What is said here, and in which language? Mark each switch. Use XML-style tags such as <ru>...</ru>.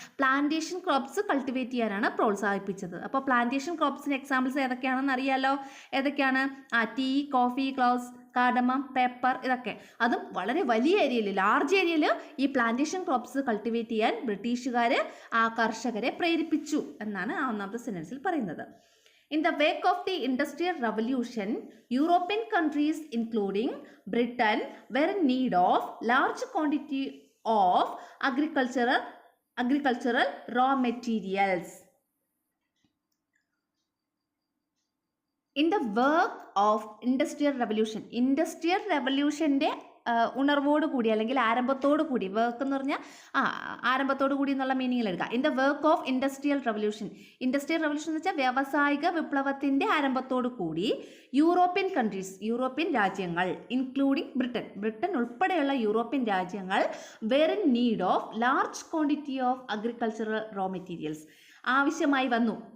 <ml>Plantation crops cultivate ചെയ്യാനാണ് പ്രോത്സാഹിപ്പിച്ചത്. അപ്പോൾ plantation ക്രോപ്സിന് examples ഏതൊക്കെയാണെന്ന് അറിയാലോ. ഏതൊക്കെയാണ്? Tea, coffee, cloves, cardamom, paper, ഇതൊക്കെ. അതും വളരെ വലിയ ഏരിയയിൽ, ലാർജ് ഏരിയയിൽ ഈ പ്ലാന്റേഷൻ ക്രോപ്സ് കൾട്ടിവേറ്റ് ചെയ്യാൻ ബ്രിട്ടീഷുകാർ ആ കർഷകരെ പ്രേരിപ്പിച്ചു എന്നാണ് ആ ഒന്നാമത്തെ സെന്റൻസിൽ പറയുന്നത്.</ml> <en>In the wake of the Industrial Revolution, European countries, including Britain, were in need of large quantity of agricultural raw materials. In the work of Industrial Revolution,</en> <ml>Industrial Revolutionൻ്റെ ഉണർവോട് കൂടി അല്ലെങ്കിൽ ആരംഭത്തോടു കൂടി, വർക്ക് എന്ന് പറഞ്ഞാൽ ആരംഭത്തോടു കൂടി എന്നുള്ള മീനിങ്ങിൽ എടുക്കുക.</ml> <en>in the work of industrial revolution,</en> <ml>industrial revolution എന്ന് വെച്ചാൽ വ്യാവസായിക വിപ്ലവത്തിൻ്റെ ആരംഭത്തോടു കൂടി യൂറോപ്യൻ കൺട്രീസ്, യൂറോപ്യൻ രാജ്യങ്ങൾ, ഇൻക്ലൂഡിങ് ബ്രിട്ടൻ ഉൾപ്പെടെയുള്ള യൂറോപ്യൻ രാജ്യങ്ങൾ</ml> <en>were in need of large quantity of agricultural raw materials,</en> <ml>ആവശ്യമായി വന്നു.</ml>